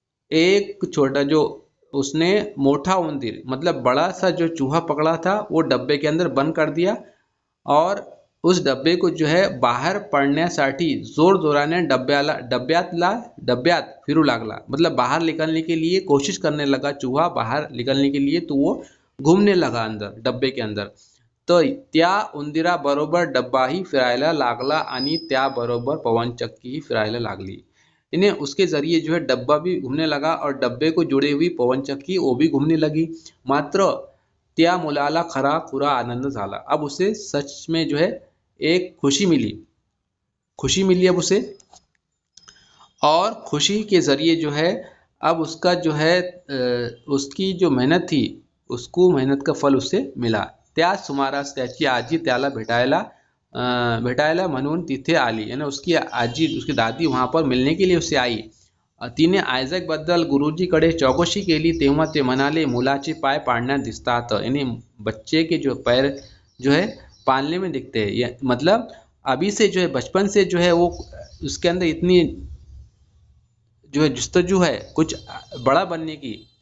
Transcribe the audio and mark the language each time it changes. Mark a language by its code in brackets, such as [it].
[hi] एक छोटा जो उसने मोटा उंदीर मतलब बड़ा सा जो चूहा पकड़ा था वो डब्बे के अंदर बंद कर दिया, और उस डब्बे को जो है [mr] बाहेर पडण्यासाठी जोर जोराने डब्यात फिरू लागला, [hi] मतलब बाहर निकलने के लिए कोशिश करने लगा चूहा बाहर निकलने के लिए, तो वो घूमने लगा अंदर डब्बे के अंदर। [mr] तो त्या उंदीरा बरोबर डब्बाही फिरायला लागला आणि त्याबरोबर पवनचक्की फिरायला लागली। [hi] इन्हें उसके जरिए जो है डब्बा भी घूमने लगा और डब्बे को जुड़ी हुई पवनचक्की वो भी घूमने लगी। [mr] मात्र त्या मुलाला खरा खुरा आनंद झाला। [hi] अब उसे सच में जो है एक खुशी मिली अब उसे, और खुशी के जरिए जो है अब उसका जो है उसकी जो मेहनत थी उसको मेहनत का फल उससे मिला। [mr] त्या सुमारास त्याची आजी त्याला भेटायला भेटायला म्हणून तिथे आली, [hi] यानी उसकी आजी, उसकी दादी वहाँ पर मिलने के लिए उससे आई. [mr] तिने आयझॅकबद्दल गुरुजीकडे चौकशी केली, तेव्हा ते म्हणाले मुलाचे पाय पाळण्यात दिसतात, [hi] यानी बच्चे के जो पैर जो है पालने में दिखते हैं. मतलब अभी से जो है, बचपन से जो है वो उसके अंदर इतनी जो है जुस्तजू है कुछ बड़ा बनने की.